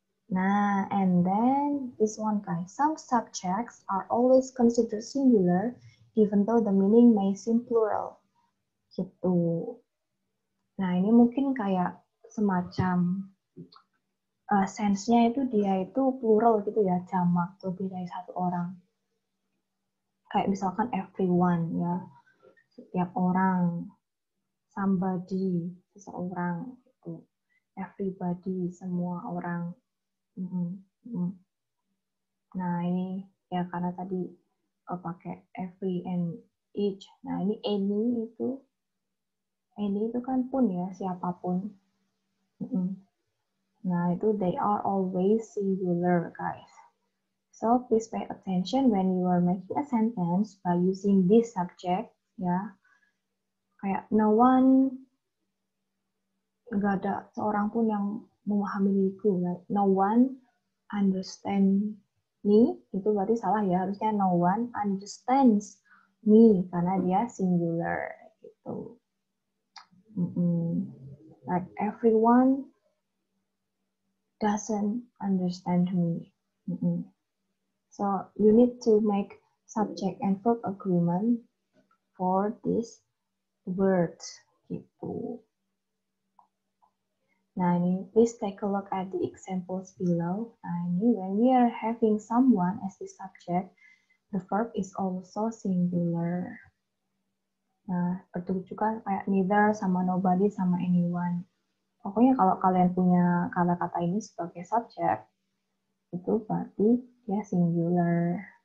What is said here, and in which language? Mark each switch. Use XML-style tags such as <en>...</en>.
<en>Nah, and then this one guys, some subjects are always considered singular even though the meaning may seem plural.</en> <id>Gitu. Nah, ini mungkin kayak semacam sense-nya itu dia itu plural gitu ya, jamak, lebih dari satu orang. Kayak misalkan everyone ya, setiap orang, somebody, seseorang gitu. Everybody, semua orang. Nah, ini ya karena tadi pakai every and each. Nah, ini any itu kan pun ya, siapapun.</id> <en>Nah, itu they are always singular, guys. So, please pay attention when you are making a sentence by using this subject, ya.</en> <id>Kayak no one, nggak ada seorang pun yang memahami diriku.</id> <en>Like, no one understand me,</en> <id>itu berarti salah ya. Harusnya</id> <en>no one understands me,</en> <id>karena dia singular, gitu.</id> <en>Like, everyone doesn't understand me. So you need to make subject and verb agreement for these words gitu. Nah, ini please take a look at the examples below. Nah, ini when we are having someone as the subject, the verb is also singular.</en> <id>Nah, seperti juga kayak neither sama nobody sama anyone. Pokoknya kalau kalian punya kata-kata ini sebagai subjek, itu berarti dia singular.</id>